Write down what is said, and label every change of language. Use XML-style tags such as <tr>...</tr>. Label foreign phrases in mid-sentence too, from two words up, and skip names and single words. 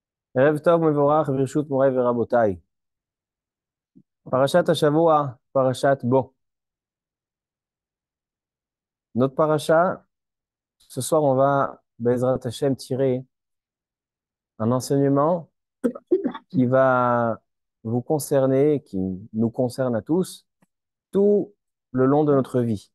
<he>ערב טוב מבורך ברשות מוריי ורבותיי. פרשת השבוע, פרשת בו.</he> <fr>Notre paracha, ce soir, on va,</fr> <he>בעזרת השם,</he> <fr>tirer un enseignement qui va vous concerner, qui nous concerne à tous, tout le long de notre vie.</fr>